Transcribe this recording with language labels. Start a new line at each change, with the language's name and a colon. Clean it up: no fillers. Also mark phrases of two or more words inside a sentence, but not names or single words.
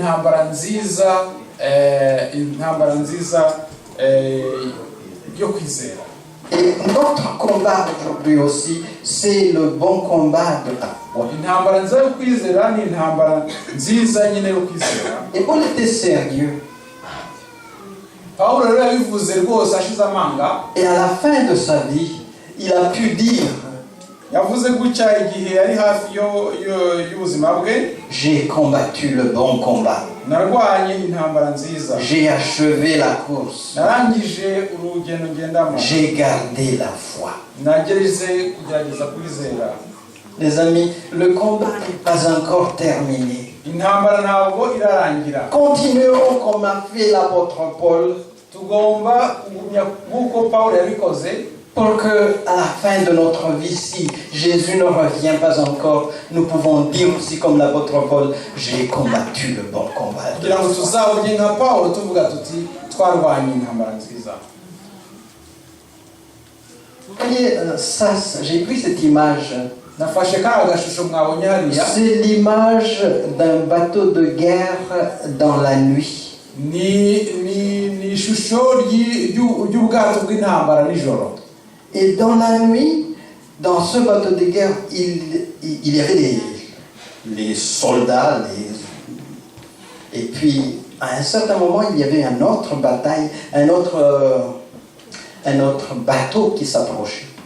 French: Et notre combat aujourd'hui aussi, c'est le bon combat de la foi. Et Paul était sérieux.
Kinyarwanda: Pawulo rero yabivuze rwose ashize amanga.
French: Et à la fin de sa vie, il a pu dire,
Kinyarwanda: Yavuze gutya igihe yari hafi y'ubuzima bwe.
French: j'ai combattu le bon combat.
Kinyarwanda: Narwanye intambara nziza.
French: J'ai achevé la course.
Kinyarwanda: Narangije urugendo ngendamo.
French: J'ai gardé la foi.
Kinyarwanda: Nagereze kugerageza kwizera.
French: Les amis, le combat n'est pas encore terminé.
Kinyarwanda: Intambara ntabwo irarangira.
French: Continuons comme a fait l'apôtre Paul.
Kinyarwanda: Tugomba kugumya nk'uko Pawulo yabikoze.
French: Pour que, à la fin de notre vie, si Jésus ne revient pas encore, nous pouvons dire aussi comme l'apôtre Paul, j'ai combattu le bon combat.
Kinyarwanda: Kugira ngo tuzabugye nka Pawulo tuvuga tuti twarwanye intambara nziza.
French: Vous voyez, ça, j'ai pris cette image.
Kinyarwanda: Nafashe ka agashusho mwabonye hariya.
French: C'est l'image d'un bateau de guerre dans la nuit.
Kinyarwanda: Ni ishusho ry'ubwato bw'intambara nijoro.
French: Et dans la nuit, dans ce bateau de guerre, il y avait les soldats, et puis à un certain moment, il y avait une autre bataille, un autre bateau qui s'approchait.